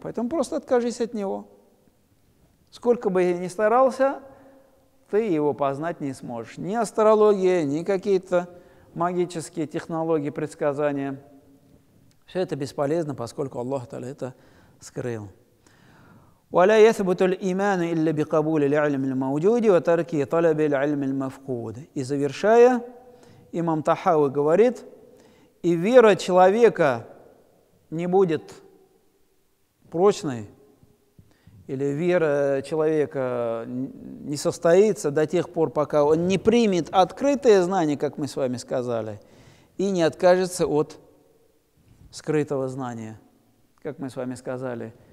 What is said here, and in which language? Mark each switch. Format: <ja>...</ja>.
<ru>Поэтому просто откажись от него. Сколько бы я ни старался, ты его познать не сможешь. Ни астрология, ни какие-то магические технологии предсказания. Все это бесполезно, поскольку Аллах Та'аля это скрыл.</ru> <ar>ولا يثبت الإيمان إلا بقبول العلم الموجود وترك طلب العلم المفقود.</ar> <ru>И завершая, имам Тахауи говорит, и вера человека не будет прочной, или вера человека не состоится до тех пор, пока он не примет открытое знание, как мы с вами сказали, и не откажется от скрытого знания, как мы с вами сказали.</ru>